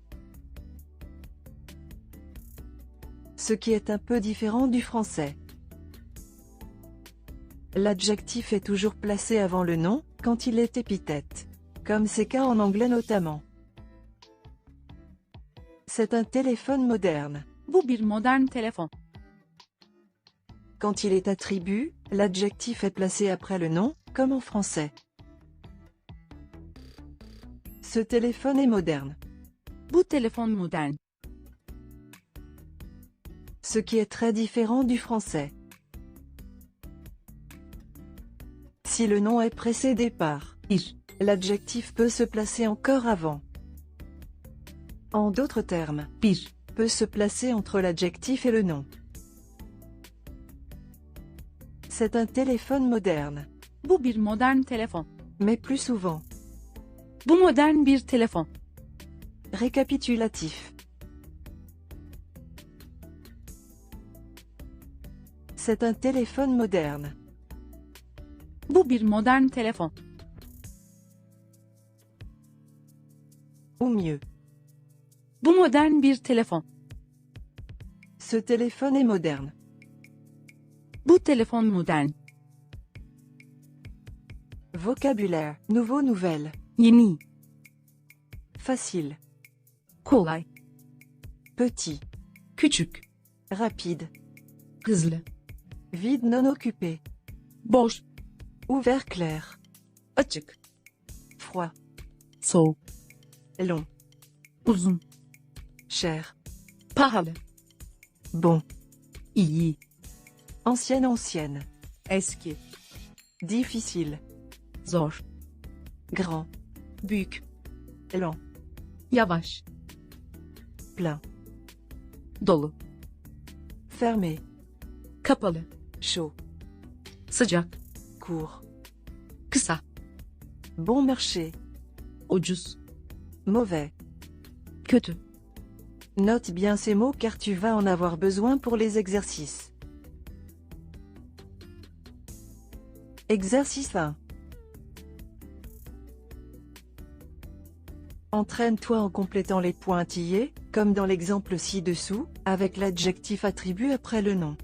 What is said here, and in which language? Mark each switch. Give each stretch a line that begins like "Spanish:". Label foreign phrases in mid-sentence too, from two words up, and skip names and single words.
French: Ce qui est un peu différent du français. L'adjectif est toujours placé avant le nom, quand il est épithète. Comme c'est cas en anglais notamment. C'est un téléphone moderne.
Turkish: Bu bir modern telefon.
French: Quand il est attribut, l'adjectif est placé après le nom, comme en français. Ce téléphone est moderne.
Turkish: Bu telefon modern.
French: Ce qui est très différent du français. Si le nom est précédé par
Turkish: Bir.
French: l'adjectif peut se placer encore avant. En d'autres termes,
Turkish: Bir.
French: peut se placer entre l'adjectif et le nom. C'est un téléphone moderne,
Turkish: Bu bir modern telefon.
French: mais plus souvent.
Turkish: Bu modern bir telefon.
French: Récapitulatif. C'est un téléphone moderne.
Turkish: Bu bir modern telefon.
French: Ou mieux,
Turkish: Bu modern bir telefon.
French: ce téléphone est moderne.
Turkish: Bu telefon modern.
French: Vocabulaire, nouveau nouvelle.
Turkish: Yeni.
French: Facile,
Turkish: Kolay.
French: petit,
Turkish: Küçük.
French: rapide,
Turkish: Hızlı.
French: vide non occupé,
Turkish: Boş.
French: ouvert clair,
Turkish: Açık.
French: froid,
Turkish: Soğuk.
French: long,
Turkish: Uzun.
French: cher,
Turkish: Pahalı.
French: bon,
Turkish: İyi.
French: ancienne,
Turkish: Eski.
French: difficile,
Turkish: Zor.
French: grand,
Turkish: Büyük.
French: lent,
Turkish: Yavaş.
French: plein,
Turkish: Dolu.
French: fermé,
Turkish: Kapalı.
French: chaud,
Turkish: Sıcak.
French: court,
Turkish: Kısa.
French: bon marché,
Turkish: Ucuz.
French: mauvais.
Turkish: Kötü.
French: Note bien ces mots car tu vas en avoir besoin pour les exercices. Exercice 1. Entraîne-toi en complétant les pointillés, comme dans l'exemple ci-dessous, avec l'adjectif attribué après le nom.